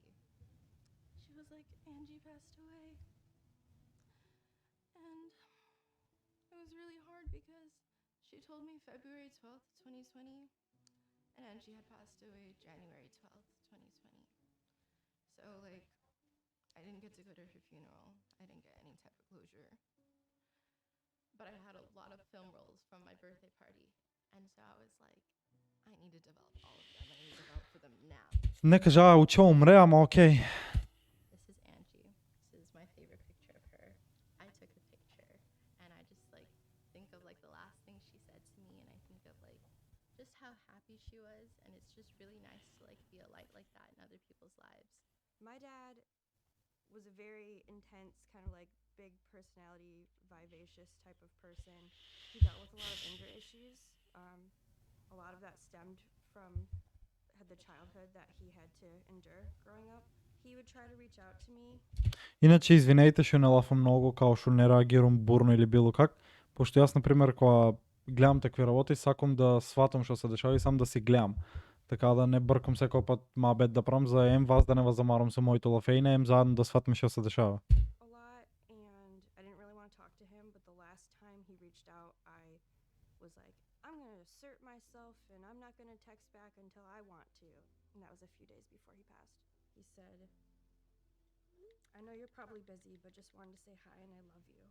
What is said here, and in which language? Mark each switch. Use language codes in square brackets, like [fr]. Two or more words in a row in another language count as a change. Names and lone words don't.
[en] She was like, "Angie passed away." And it was really hard because she told me February 12th, 2020, and Angie had passed away January 12th, 2020. So, like, I didn't get to go to her funeral. I didn't get any type of closure. But I had a lot of film rolls from my birthday party. And so I was like, I need to develop all of them. I need to develop for them now. [mk] Не кажа, уча умре, ама окей. [en] This is Angie. This is my favorite picture of her. I took a picture and I just like think of like the last thing she said to me, and I think of like just how happy she was, and it's just really nice to like be a light like that in other people's lives. My dad was a very intense, kind of like big personality, vivacious type of person. He dealt with a lot of anger issues. A lot of that stemmed from the childhood that he had to endure growing up. He would try to reach out to me. [mk] Иначе, извинете, што не лафам многу, као што не реагирам бурно или било как, пошто јас, например, кога гледам такви работи, сакам да сватам што се дешава и сам да си гледам. Така да не бркам секој пат мабет да правам за ем вас да не вас замарам со моите лафејна, ем заедно да сватам што се дешава. [en] A lot, and I didn't really want to talk to him, but the last time he reached out, I was like, I'm going to assert myself and I'm not going to text back until I want to. And that was a few days before he passed. He said, I know you're probably busy, but just wanted to say hi and I love you.